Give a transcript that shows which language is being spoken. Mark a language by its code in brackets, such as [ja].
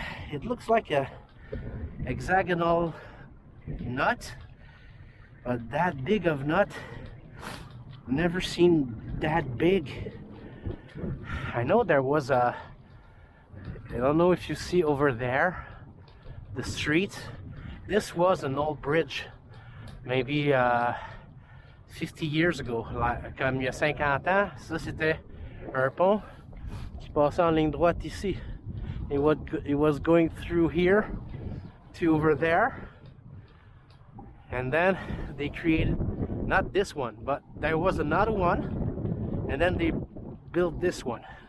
[en] It looks like a hexagonal nut, but that big of nut, never seen that big. I know there was a, I don't know if you see over there the street, this was an old bridge, maybe 50 years ago, [fr] comme il y a 50 ans. Ça c'était un pont qui passait en ligne droite ici. [en] It was going through here to over there, and then they created, not this one, but there was another one, and then they built this one.